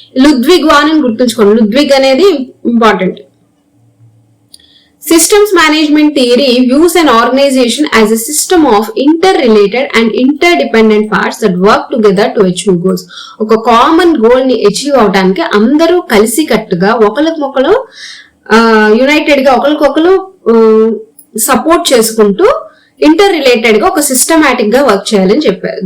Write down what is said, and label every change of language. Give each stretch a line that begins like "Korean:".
Telugu: Ludwig van అని గుర్తుంచుకోండి, Ludwig అనేది important.
English: Systems management theory views an organization as a system of interrelated and interdependent parts that work together to achieve goals.
Telugu: ఒక common goal ని achieve అవడానికి అందరూ కలిసి కట్టుగా ఒకరికొకరు యునైటెడ్ గా ఒకరికొకరు సపోర్ట్ చేసుకుంటూ ఇంటర్ రిలేటెడ్ గా ఒక సిస్టమాటిక్ గా వర్క్ చేయాలని చెప్పారు.